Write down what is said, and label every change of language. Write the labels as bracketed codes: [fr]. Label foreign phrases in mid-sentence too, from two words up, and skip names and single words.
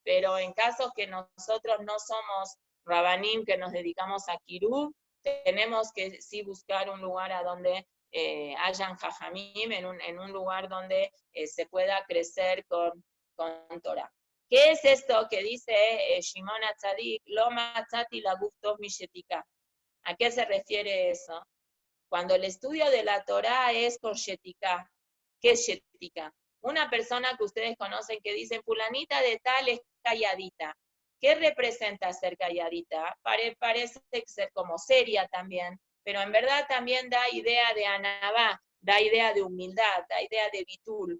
[es] Pero en casos que nosotros no somos Rabanim, que nos dedicamos a Kirub, tenemos que sí buscar un lugar a donde hayan Jajamim, en un lugar donde se pueda crecer con Torah. ¿Qué es esto que dice Shimon HaTzadik? [he] לא מצאתי לגוף טוב משתיקה. [es] ¿A qué se refiere eso? Cuando el estudio de la Torá es con shetika. ¿Qué es shetika? Una persona que ustedes conocen que dicen, fulanita de tal es calladita. ¿Qué representa ser calladita? Parece ser como seria también, pero en verdad también da idea de anabá, da idea de humildad, da idea de bitul.